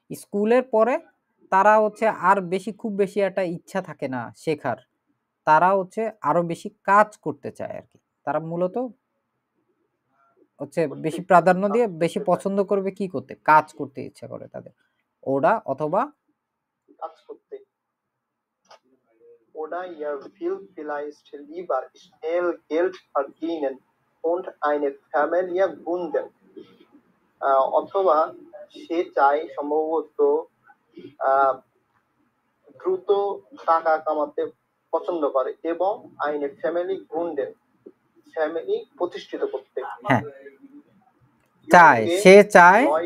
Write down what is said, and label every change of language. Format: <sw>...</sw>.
<bn>স্কুলের পরে তারা হচ্ছে আর বেশি খুব বেশি একটা ইচ্ছা থাকে না শেখার, তারা হচ্ছে আরো বেশি কাজ করতে চায় আর কি। তারা মূলত হচ্ছে বেশি প্রাধান্য দিয়ে বেশি পছন্দ করবে কি করতে, কাজ করতে ইচ্ছা করে তাদের, ওরা অথবা কাজ করতে</bn> <de>Oder ihr will vielleicht lieber schnell Geld verdienen und eine Familie gründen.</de> <bn>অথবা সে চায় সম্ভবত দ্রুত টাকা কামাতে পছন্দ করে এবং আইনে ফ্যামিলি গ্রুন্ডেন ফ্যামিলি প্রতিষ্ঠিত করতে। হ্যাঁ চায়, সে চায়</bn>